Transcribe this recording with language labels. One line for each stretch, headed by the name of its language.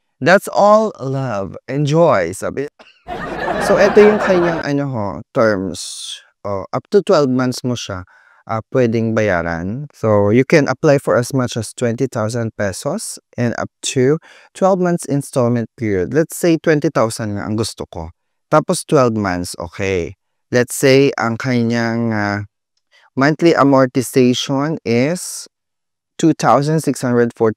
English: That's all love. Enjoy, sabi. So,
Filipino: ito yung kanyang
English: terms.
Filipino: Up to 12 months mo siya pwedeng bayaran.
English: So, you can apply for as much as 20,000 pesos and up to 12 months installment period. Let's say
Filipino: 20,000 nga ang gusto ko. Tapos 12 months, okay.
English: Let's say
Filipino: ang kanyang
English: monthly amortization is 2,642.45%.